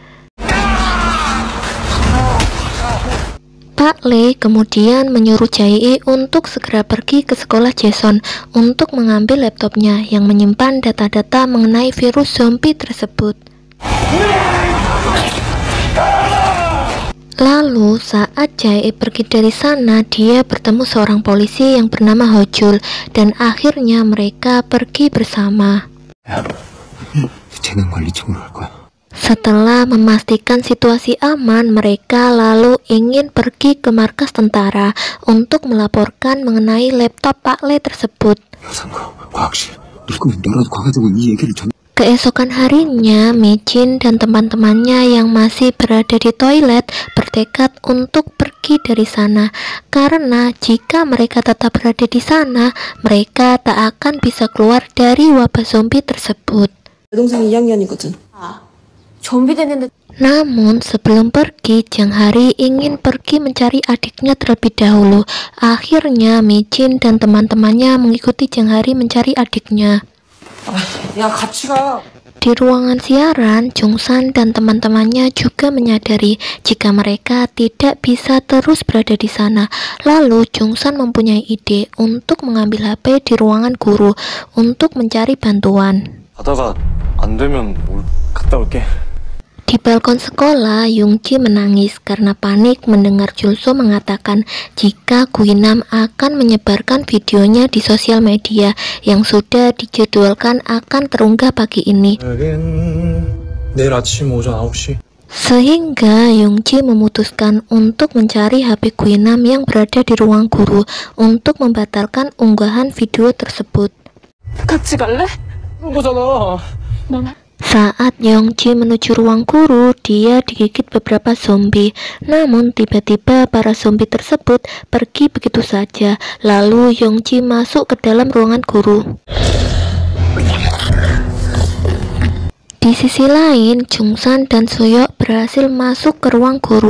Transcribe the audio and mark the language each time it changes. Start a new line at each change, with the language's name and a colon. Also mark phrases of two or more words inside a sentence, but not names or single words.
Indonesian: Pak Le kemudian menyuruh Jae-i untuk segera pergi ke sekolah Jason untuk mengambil laptopnya yang menyimpan data-data mengenai virus zombie tersebut. Lalu saat Jae pergi dari sana, dia bertemu seorang polisi yang bernama Hojul dan akhirnya mereka pergi bersama.
Korean: 재난관리청으로 갈 거야.
Indonesian: Setelah memastikan situasi aman, mereka lalu ingin pergi ke markas tentara untuk melaporkan mengenai laptop Pak Le tersebut.
Korean: 여상과 과학실 누구면 너라도 가가지고 이 얘기를 전.
Indonesian: Keesokan harinya, Mijin dan teman-temannya yang masih berada di toilet bertekad untuk pergi dari sana karena jika mereka tetap berada di sana, mereka tak akan bisa keluar dari wabah zombie tersebut.
Korean: 내 동생 2학년이거든. 좀비 됐는데
Indonesian: Namun sebelum pergi, Jang Hari ingin pergi mencari adiknya terlebih dahulu. Akhirnya Mijin dan teman-temannya mengikuti Jang Hari mencari adiknya.
Korean: 야 같이 가.
Indonesian: Di ruangan siaran, Jungsan dan teman-temannya juga menyadari jika mereka tidak bisa terus berada di sana. Lalu Jungsan mempunyai ide untuk mengambil HP di ruangan guru untuk mencari bantuan.
Korean: 가다가 안 되면 갔다 올게.
Indonesian: Di balkon sekolah, Yoongji menangis karena panik mendengar Julso mengatakan jika Guinam akan menyebarkan videonya di sosial media yang sudah dijadwalkan akan terunggah pagi ini.
Korean: 내일 아침 오전 9시.
Indonesian: Sehingga Yoongji memutuskan untuk mencari HP Guinam yang berada di ruang guru untuk membatalkan unggahan video tersebut.
Korean: 같이 갈래? 그런 거잖아.
Indonesian: Saat Yongji menuju ruang guru, dia digigit beberapa zombie. Namun tiba-tiba para zombie tersebut pergi begitu saja. Lalu Yongji masuk ke dalam ruangan guru. Di sisi lain, Jungsan dan Soyok berhasil masuk ke ruang guru.